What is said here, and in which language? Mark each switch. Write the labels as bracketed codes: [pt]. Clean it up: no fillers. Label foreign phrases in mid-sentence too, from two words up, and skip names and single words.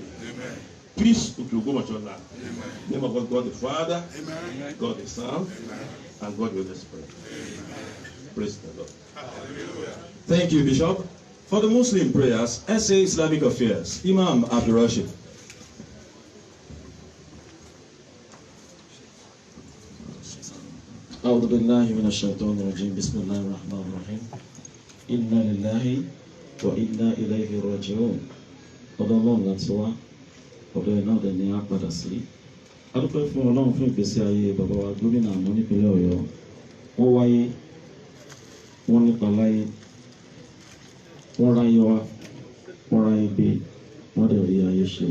[en] Peace into Gomachola. Name of God the Father, God the Son, and God the Holy Spirit. Praise the Lord. Thank you, Bishop. For the Muslim prayers, SA Islamic Affairs, Imam Abdul Rashid. [ar] أعوذ بالله من الشيطان الرجيم بسم الله الرحمن الرحيم إنا لله وإنا إليه راجعون [yo] ọ̀dọ̀ Ọlọ́run láti wá ọ̀dọ̀ ẹ̀ náà dẹ̀ ni a padà sí. A dúpẹ́ fún Ọlọ́run fún ìgbésí ayé bàbá wa gómìnà àná nípínlẹ̀ Ọ̀yọ́. Wọ́n wáyé, wọ́n nípa láyé, wọ́n ráyé wá, wọ́n ráyé gbé, wọ́n dẹ̀ rí ayé ṣe.